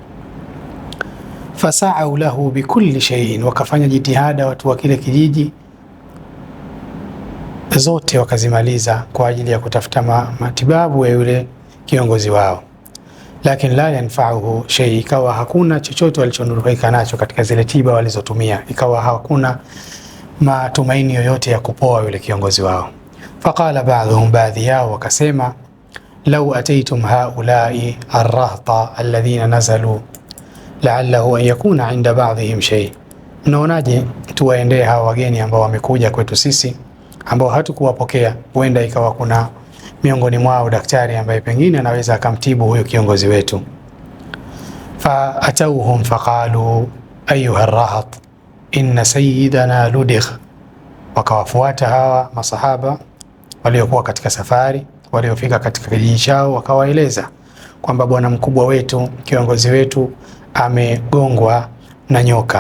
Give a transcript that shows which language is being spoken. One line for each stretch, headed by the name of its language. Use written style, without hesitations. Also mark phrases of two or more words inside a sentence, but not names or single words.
Arabic: فسعوا له بكل شيء,
Swahili: wakafanya jitihada watu wa kile kijiji zote wakazimaliza kwa ajili ya kutafuta matibabu ya yule kiongozi wao. Lakini
Arabic: لا ينفعه شيء,
Swahili: ikawa hakuna chochote walichonufaika nacho katika zile tiba walizotumia, ikawa hakuna matumaini yoyote ya kupoa yule kiongozi wao.
Arabic: فقال بعضهم,
Swahili: baadhi yao wakasema,
Arabic: لو أتيتم هؤلاء الرهط الذين نزلوا لعله أن يكون عند بعضهم شيء,
Swahili: mnaonaje tuwaendee hawa wageni ambao wamekuja kwetu sisi, ambao hatukuwapokea, huenda ikawa kuna miongoni mwao daktari ambaye pengine anaweza akamtibu huyo kiongozi wetu.
Arabic: فأتوهم فقالوا أيها الرهط إن سيدنا لدغ,
Swahili: wakawafuata hawa masahaba waliokuwa katika safari, waliofika katika kijiji chao, wakawaeleza kwamba bwana mkubwa wetu, kiongozi wetu amegongwa na nyoka.